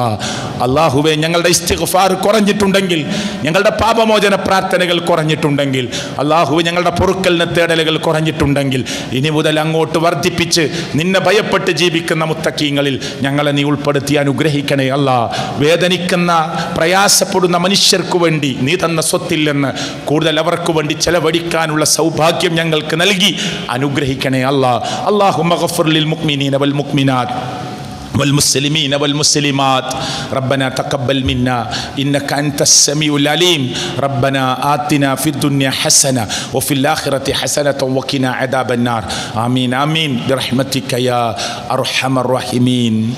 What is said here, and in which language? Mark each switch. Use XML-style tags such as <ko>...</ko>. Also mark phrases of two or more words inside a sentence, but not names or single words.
<ml>അല്ലാഹുവേ, ഞങ്ങളുടെ ഇസ്തിഗ്ഫാർ കുറഞ്ഞിട്ടുണ്ടെങ്കിൽ, ഞങ്ങളുടെ പാപമോചന പ്രാർത്ഥനകൾ കുറഞ്ഞിട്ടുണ്ടെങ്കിൽ, അല്ലാഹുവേ, ഞങ്ങളുടെ പൊറുക്കലിന് തേടലുകൾ കുറഞ്ഞിട്ടുണ്ടെങ്കിൽ, ഇനി മുതൽ അങ്ങോട്ട് വർദ്ധിപ്പിച്ച് നിന്നെ ഭയപ്പെട്ട് ജീവിക്കുന്ന മുത്തക്കീങ്ങളിൽ ഞങ്ങളെ നീ ഉൾപ്പെടുത്തി അനുഗ്രഹിക്കണേ അല്ലാ. വേദനിക്കുന്ന, പ്രയാസപ്പെടുന്ന മനുഷ്യർക്കു വേണ്ടി നീ തന്ന സ്വത്തിൽ നിന്ന് കൂടുതൽ അവർക്ക് വേണ്ടി ചെലവഴിക്കാനുള്ള സൗഭാഗ്യം ഞങ്ങൾക്ക് നൽകി അനുഗ്രഹിക്കണേ അല്ലാ.</ml> <ar>اللهم اغفر للمؤمنين والمؤمنات والمسلمين والمسلمات ربنا تقبل منا إنك أنت السميع العليم ربنا آتنا في الدنيا حسنة وفي الآخرة حسنة وقنا عذاب النار آمين آمين برحمتك يا أرحم الراحمين.</ar>